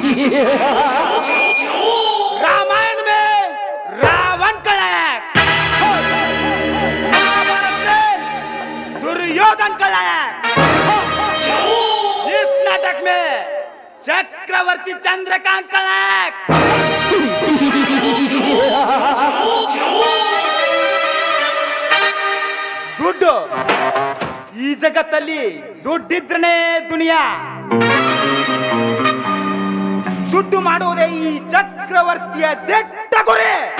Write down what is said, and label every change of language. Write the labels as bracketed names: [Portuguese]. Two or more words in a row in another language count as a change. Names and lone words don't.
[Hindi] रामायण में रावण का नायक, महाभारत में दुर्योधन का नायक, इस नाटक में चक्रवर्ती चंद्रकांत का नायक। [Kannada] ದುಡ್ಡು ಈ ಜಗತ್ತಲ್ಲಿ ದುಡ್ಡಿದ್ರನೇ ದುನಿಯಾ. ದುಡ್ಡು ಮಾಡುವುದೇ ಈ ಚಕ್ರವರ್ತಿಯ ದೆಟ್ಟ ಗುರಿ.